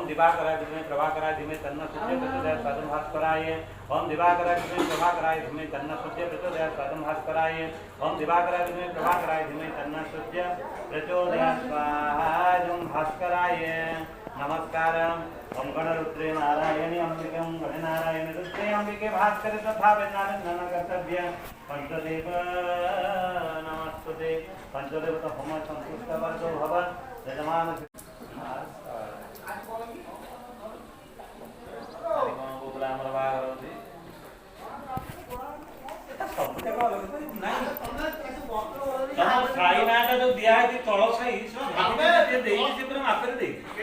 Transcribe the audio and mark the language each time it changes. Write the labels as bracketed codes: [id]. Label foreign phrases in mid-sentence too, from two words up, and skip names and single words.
[sa] दिवाकराय विद्महे प्रभाकराय धीमहि तन्नः सूर्य प्रचोदयात् स्वाहां भास्कराय ओम दिवाकराय विद्महे प्रभाकराय धीमहि तन्नः सूर्य प्रचोदयात् स्वाहां भास्कराय ओम दिवाकराय विद्महे प्रभाकराय धीमहि तन्नः सूर्य प्रचोदयात् स्वाहां भास्कराय नमस्कारम ओम गणरुद्रे नारायणी अंबिके ओम गणनारायणी रुद्रे अंबिके भास्करे तथा वेदानंदन कर्तव्य पंचदेव नमस्ते पंचदेव तो होम संतुष्ट वर्गो भव यजमान [or] ଆମର ବାହାଘର ଅଛି ତମ ସାଇ ନାଁଟା ଯୋଉ ଦିଆ ହେଇଛି ତଳ ସାଇ ଦେଇଛି ସେ ପୁରା ମାପରେ ଦେଇଛି